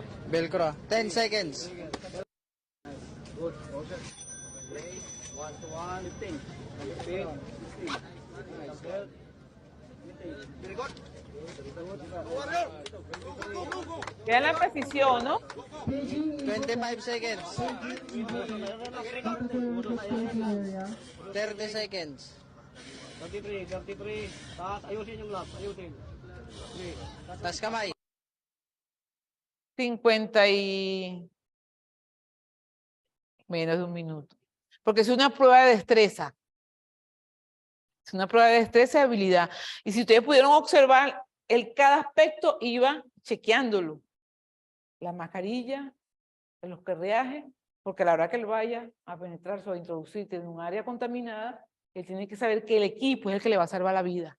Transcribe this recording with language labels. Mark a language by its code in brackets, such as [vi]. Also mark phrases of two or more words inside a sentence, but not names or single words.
[en] Velcro, 10 seconds. [es] Vean la precisión, ¿no? [en] 25 seconds. 30 seconds. 33. [tl] Taas, ayusin yung lap, ayusin. Tas kamay. [es] 50 y menos de un minuto. Porque es una prueba de destreza. Es una prueba de destreza y habilidad. Y si ustedes pudieron observar, cada aspecto iba chequeándolo. La mascarilla, los carreajes, porque a la hora que él vaya a penetrarse o a introducirse en un área contaminada, él tiene que saber que el equipo es el que le va a salvar la vida.